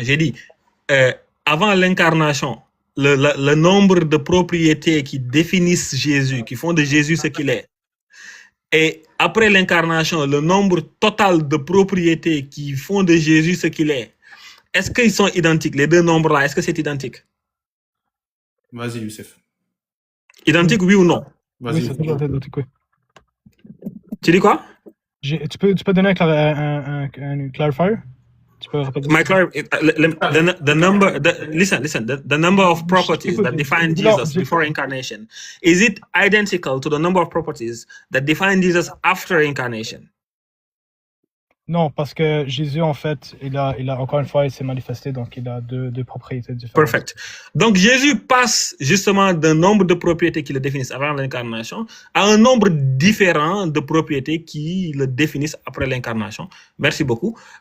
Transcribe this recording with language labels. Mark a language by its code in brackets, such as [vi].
[fr] J'ai dit, avant l'incarnation, le nombre de propriétés qui définissent Jésus, qui font de Jésus ce qu'il est, et après l'incarnation, le nombre total de propriétés qui font de Jésus ce qu'il est-ce qu'ils sont identiques? Les deux nombres-là, est-ce que c'est identique? Vas-y, Youssef. Identique, oui ou non? Vas-y. Oui, c'est toujours identique, oui. Tu dis quoi? Tu peux donner un clarifier? Tu peux répéter? [en] The number of properties that define Jesus before incarnation, is it identical to the number of properties that define Jesus after incarnation? [fr] Non, parce que Jésus, en fait, il a encore une fois, il s'est manifesté, donc il a deux propriétés différentes. [en] Perfect. [fr] Donc Jésus passe justement d'un nombre de propriétés qui le définissent avant l'incarnation à un nombre différent de propriétés qui le définissent après l'incarnation. Merci beaucoup.